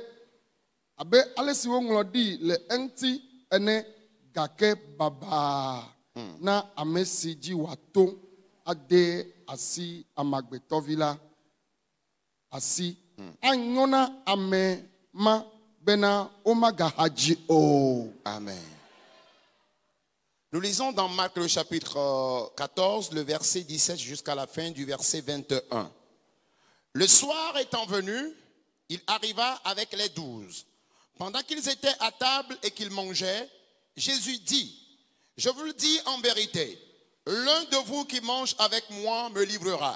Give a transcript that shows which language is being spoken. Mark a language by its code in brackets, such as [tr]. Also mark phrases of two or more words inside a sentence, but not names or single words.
[ee] ɖi le eŋuti ene gake baba na ame si dzi wòato ade asi amagbetɔvi la asi anyona ame ma bena omagahaji o. Amen. [fr] Nous lisons dans Marc le chapitre 14 le verset 17 jusqu'à la fin du verset 21. Le soir étant venu, il arriva avec les 12. Pendant qu'ils étaient à table et qu'ils mangeaient, Jésus dit: je vous le dis en vérité, l'un de vous qui mange avec moi me livrera.